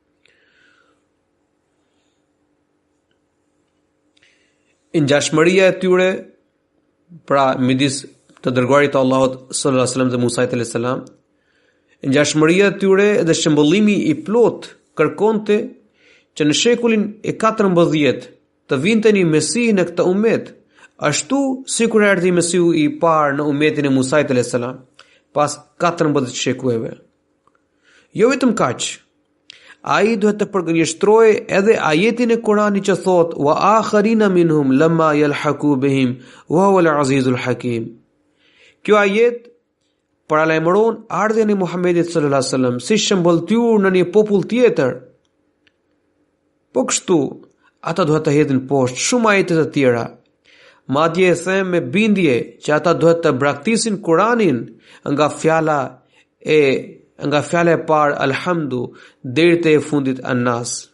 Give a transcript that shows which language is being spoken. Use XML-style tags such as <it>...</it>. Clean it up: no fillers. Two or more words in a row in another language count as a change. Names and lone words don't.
<sq>Ngjashmëria e tyre, pra midis të dërguarit të Allahut</sq> <ar>صلى الله عليه وسلم</ar> <sq>dhe Musait</sq> <ar>عليه السلام,</ar> <sq>ngjashmëria e tyre dhe shëmbëllimi i plot kërkonte që në shekullin e 14 të vinte një Mesih në këtë ummet, ashtu sikur erdhi Mesihu i parë në ummetin e Musait</sq> <ar>عليه السلام</ar> <sq>pas 14 shekujve. Jo vetëm kaq, ai duhet të përgënjeshtrojë edhe ajetin e Kuranit që thot</sq> <ar>وآخرين منهم لما يلحقوا بهم وهو العزيز الحكيم.</ar> <sq>Kjo ajet paralajmëron ardhjen e Muhamedit</sq> <ar>صلى الله عليه وسلم</ar> <sq>si shëmbëlltyr në një popull tjetër. Po kështu, ata duhet të hedhin poshtë shumë ajete të tjera. Madje e them me bindje që ata duhet të braktisin Kuranin nga fjala e parë Alhamdu deri te e fundit An-Nas.</sq>